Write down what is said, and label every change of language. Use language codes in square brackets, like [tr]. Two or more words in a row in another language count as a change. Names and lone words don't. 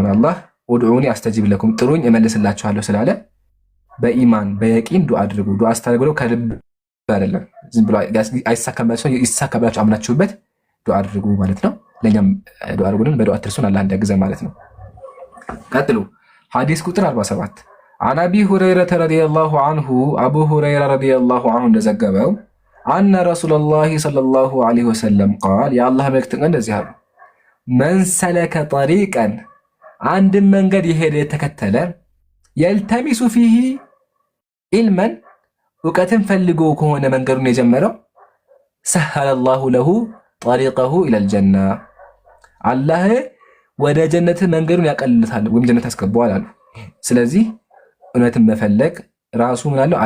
[am] አላህ [ar] ادعوني أستجب لكم [am] ጥሩኝ እመልስላችኋለሁ ስላለ በኢማን በየቂን ዱዓ አድርጉ። ዱዓ አስተርጉለው ከልብ አይደለም፣ ዝም ብሎ ይሳካብላችሁ አምናችሁበት ዱዓ አድርጉ ማለት ነው። ለኛም ዱዓ አድርጉልን፣ በዱዓ ትርሱን አላህ እንዲያግዘን ማለት ነው። ቀጥሉ ሐዲስ ቁጥር 47 [ar] عن أبي هريرة رضي الله عنه أبو هريرة رضي الله عنه [am] እንደዘገበው [ar] أن رسول الله صلى الله عليه وسلم قال يا الله [am] መልእክተኛ እንደዚህ አሉ። [ar] من سلك طريقا [am] አንድን መንገድ የሄደ የተከተለ [ar] يلتمس فيه علما [am] እውቀትን ፈልጎ ከሆነ መንገዱን የጀመረው [ar] سهل الله له طريقه إلى الجنة [am] አላህ ወደ ጀነት መንገዱን ያቀልልታል ወይም ጀነት ያስገባዋል አሉ። ስለዚህ እውነትን መፈለግ ራሱ ምን አለው?